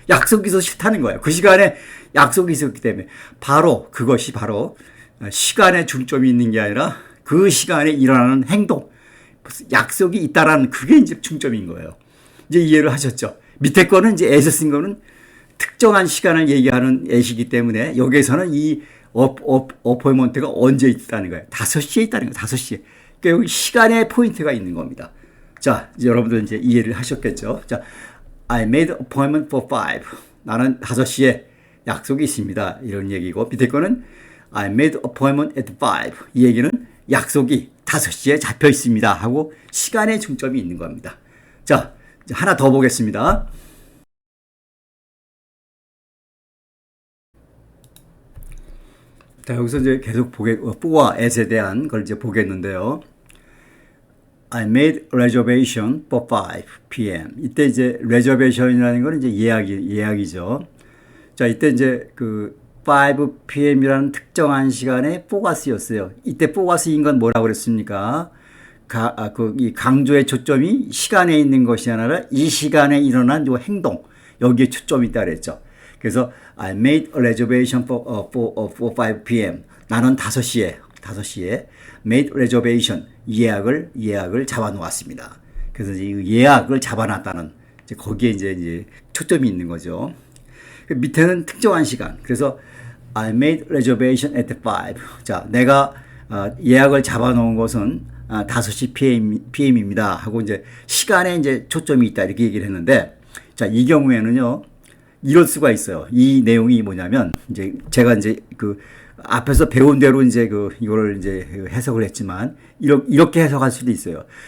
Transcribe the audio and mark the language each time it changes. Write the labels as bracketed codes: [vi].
[ko] 약속이 있어서 싫다는 거예요. 그 시간에 약속이 있었기 때문에 그것이 바로 시간에 중점이 있는 게 아니라 그 시간에 일어나는 행동, 약속이 있다라는 그게 이제 중점인 거예요. 이제 이해를 하셨죠? 밑에 거는 이제 at을 쓴 거는 특정한 시간을 얘기하는 at이기 때문에 여기에서는 이 어포인먼트가 언제 있다는 거예요. 5시에 있다는 거예요. 5시에. 그러니까 여기 시간에 포인트가 있는 겁니다. 자, 이제 여러분들 이제 이해를 하셨겠죠? [en] 자, I made an appointment for 5. [ko] 나는 5시에 약속이 있습니다. 이런 얘기고 밑에 거는 [en] I made an appointment at 5. [ko] 이 얘기는 약속이 5시에 잡혀 있습니다 하고 시간에 중점이 있는 겁니다. 자, 이제 하나 더 보겠습니다. 자, 여기서 이제 계속 for와 at에 대한 걸 이제 보겠는데요. [en] I made reservation for 5 p.m. [ko] 이때 이제 reservation이라는 건 이제 예약이죠. 자, 이때 이제 그 5 p.m.이라는 특정한 시간에 for가 쓰였어요. 이때 for가 쓰인 건 뭐라고 그랬습니까? 이 강조의 초점이 시간에 있는 것이 아니라 이 시간에 일어난 요 행동, 여기에 초점이 있다 그랬죠. [en] 그래서 I made a reservation for 5 p.m. [ko] 나는 5시에 [en] made reservation [ko] 예약을 잡아 놓았습니다. 그래서 이 예약을 잡아 놨다는 이제 거기에 이제 초점이 있는 거죠. 그 밑에는 특정한 시간. 그래서 [en] I made reservation at 5. [ko] 자, 내가 예약을 잡아놓은 것은 5시 PM입니다. 하고 이제 시간에 이제 초점이 있다 이렇게 얘기를 했는데, 자, 이 경우에는요 이럴 수가 있어요. 이 내용이 뭐냐면 이제 제가 이제 그 앞에서 배운 대로 이제 이거를 이제 해석을 했지만 이렇게 해석할 수도 있어요.